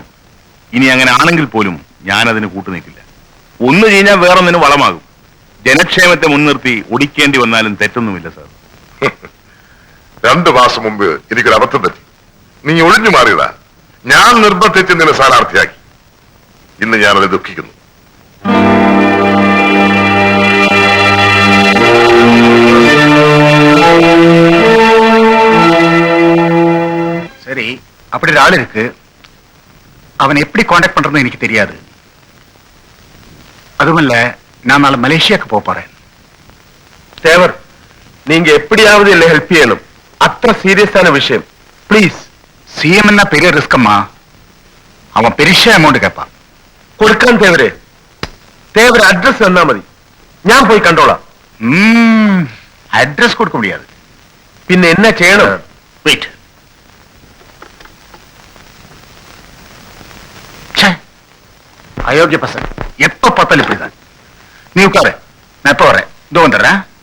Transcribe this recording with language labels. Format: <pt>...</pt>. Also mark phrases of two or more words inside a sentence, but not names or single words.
<ml>ഇനി അങ്ങനെ ആണെങ്കിൽ പോലും ഞാനതിന് കൂട്ടുനിൽക്കില്ല. ഒന്ന് കഴിഞ്ഞാൽ വേറൊന്നിന് വളമാകും. ജനക്ഷേമത്തെ മുൻനിർത്തി ഒടിക്കേണ്ടി വന്നാലും തെറ്റൊന്നുമില്ല സാർ. 2 മാസം മുമ്പ് എനിക്കൊരു അബദ്ധം പറ്റി. നീ ഒഴിഞ്ഞു മാറിയതാ. ഞാൻ നിർബന്ധിച്ച് നിന്നെ സ്ഥാനാർത്ഥിയാക്കി. ഇന്ന് ഞാനത് ദുഃഖിക്കുന്നു.</ml> <ta>சரி, அப்படி ஒரு ஆள் இருக்கு. அவன் எப்படி காண்டாக்ட் பண்றதுன்னு எனக்கு தெரியாது. அதுவும் நான் நாளை மலேசியாவுக்கு போறேன். தேவர், நீங்க எப்படியாவது என்ன ஹெல்ப் செய்யணும். அത്ര சீரியஸான விஷயம். ப்ளீஸ். சிஎம்னா பெரிய ரிஸ்கம்மா. அவன் பெரிய அமௌண்ட் கேட்பான்.</ta> <ml>കൊടുക്കാൻ തേവരെ. തേവരെ അഡ്രസ് തന്നാ മതി, ഞാൻ പോയി കണ്ടോളാം.</ml> <ta>அட்ரஸ் கொடுக்க முடியாது.</ta> <ml>പിന്നെ എന്നാ ചെയ്യണം?</ml> <ta>வெயிட். அயோக்கிய பசங்க எப்ப பார்த்தாலும் இப்படிதான். நீ உட்காரு, நான் எப்ப வரேன். இதோ வந்துடுறேன்.</ta>